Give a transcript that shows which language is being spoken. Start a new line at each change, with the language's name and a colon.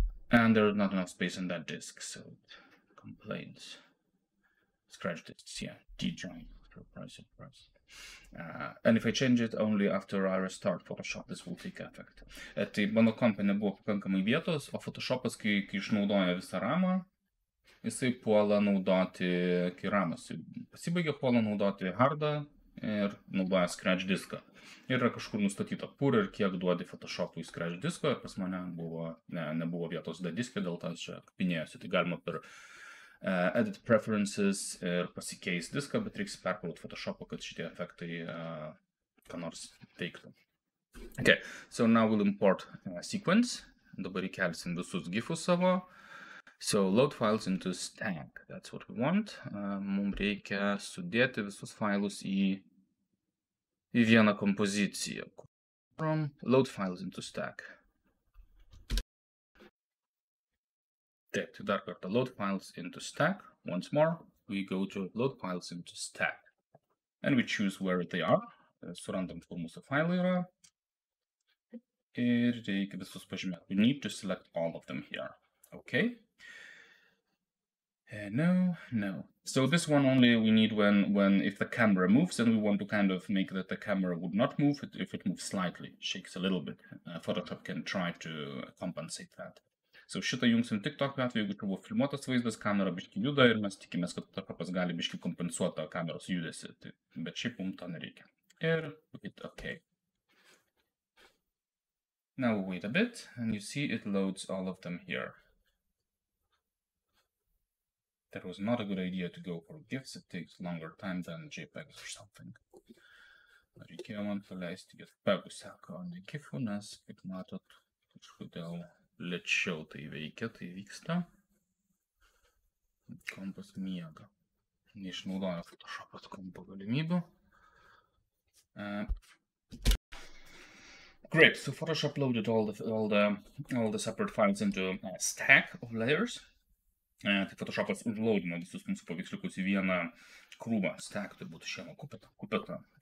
English: And there's not enough space on that disk, so it complains. Scratch disks, yeah, D drive, surprise. And if I change it only after I restart Photoshop, this will take effect.
Lithuanian: Tai mano kompe nebuvo pakankamai vietos, o Photoshopas, kai išnaudoja visą ramą, jisai puola naudoti, kai ramas pasibaigia, puola naudoti hardą ir naudoja scratch diską. Ir yra kažkur nustatyta, kur ir kiek duodi Photoshopui scratch disko, ir pas mane nebuvo vietos didiske, dėl to čia kapinėjosi. Tai galima per edit preferences ir pasikeis diską, bet reiks perkrauti Photoshopą, kad šitie efektai ką nors veiktų.
English: Okay, so now we'll import sequence.
Lithuanian: Dabar įkelsim visus gifus savo.
English: So load files into stack, that's what we want.
Lithuanian: Mums reikia sudėti visus failus į vieną kompoziciją.
English: From load files into stack.
Lithuanian: Taip, tai dar kartą
English: load files into stack. Once more, we go to load files into stack. And we choose where they are.
Lithuanian: Surandam, kur mūsų failai yra. Ir reikia visus pažymėti.
English: We need to select all of them here. Okay. No. So this one only we need when if the camera moves, and we want to kind of make that the camera would not move if it moves slightly, shakes a little bit. Photoshop can try to compensate that.
Lithuanian: So šitą jungsim tik tokiu atveju, jeigu buvo filmuotas vaizdas, kamera biški juda ir mes tikimės, kad Photoshopas gali biški kompensuoti kameros judesį, bet šiaip mums to nereikia. Ir okay.
English: Now wait a bit, and you see it loads all of them here. That was not a good idea to go for GIFs. It takes longer time than JPEGs or something.
Lithuanian: Reikėjo man paleisti JPEGų seką, o ne GIFų, nes, kaip matot, kažkodėl lėčiau tai veikia, tai vyksta. Kompas miega. Neišnaudoja Photoshopas kompo galimybių.
English: Great, so Photoshop loaded all the separate files into a stack of layers.
Lithuanian: Tai Photoshopas užlaudino visus mūsų paveiksliukus į vieną krūvą, stack, tai būtų šieno kupetą.